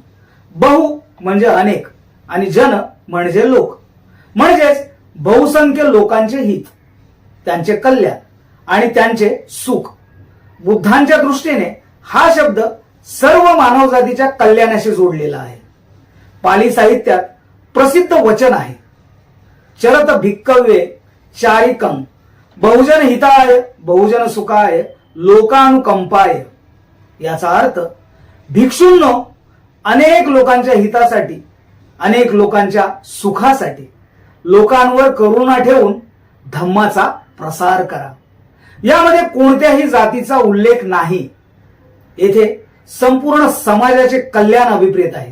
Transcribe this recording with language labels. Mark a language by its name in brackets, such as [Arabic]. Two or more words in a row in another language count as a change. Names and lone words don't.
[Marathi] बहु म्हणजे अनेक आणि जन म्हणजे लोक, म्हणजेच बहुसंख्य लोकांचे हित, त्यांचे कल्याण आणि त्यांचे सुख. बुद्धांच्या दृष्टीने हा शब्द सर्व मानवजातीच्या कल्याणाशी जोडलेला आहे. पाली साहित्यात प्रसिद्ध वचन आहे, [Pali] चरत भिक्कवे चारिकम बहुजन हिताय बहुजन सुखाय लोकानुकंपाय. [Marathi] याचा अर्थ भिक्षूंनो, अनेक लोकांच्या हितासाठी, अनेक लोकांच्या सुखासाठी लोकांवर करुणा ठेवून धम्माचा प्रसार करा. यामध्ये कोणत्याही जातीचा उल्लेख नाही. येथे संपूर्ण समाजाचे कल्याण अभिप्रेत आहे.